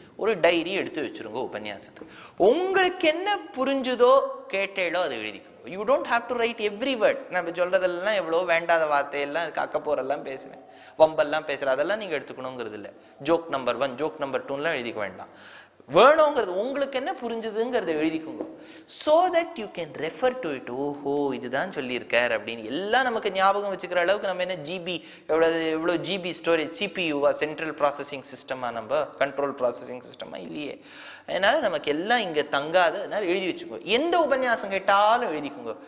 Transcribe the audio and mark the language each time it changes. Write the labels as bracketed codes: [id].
[ta] ஒரு டைரி எடுத்து வச்சிருங்க உபன்யாசத்துக்கு. உங்களுக்கு என்ன புரிஞ்சுதோ கேட்டேளோ அதை எழுதிக்கோங்க. [en] You don't have to write every word. [ta] நம்ம சொல்றதெல்லாம் எவ்வளோ வேண்டாத வார்த்தையெல்லாம் அக்கப்போரெல்லாம் பேசுறேன், வம்பெல்லாம் பேசுறேன், அதெல்லாம் நீங்க எடுத்துக்கணுங்கிறது இல்லை. ஜோக் நம்பர் 1 ஜோக் நம்பர் 2லாம் எழுதிக்க வேண்டாம். வேணுங்கிறது உங்களுக்கு என்ன புரிஞ்சுதுங்கிறத எழுதிக்கோங்க. [en] so that you can refer to it. [ta] ஓஹோ இதுதான் சொல்லியிருக்கார் அப்படின்னு எல்லாம் நமக்கு ஞாபகம் வச்சுக்கிற அளவுக்கு நம்ம என்ன ஜிபி எவ்வளோ ஜிபி ஸ்டோரேஜ், சிபியூவா சென்ட்ரல் ப்ராசஸிங் சிஸ்டமா, நம்ம கண்ட்ரோல் ப்ராசஸிங் சிஸ்டமா இல்லையே. அதனால நமக்கு எல்லாம் இங்க தங்காது. அதனால எழுதி வச்சுக்கோ. எந்த உபன்யாசம் கேட்டாலும் எழுதிக்கோங்க.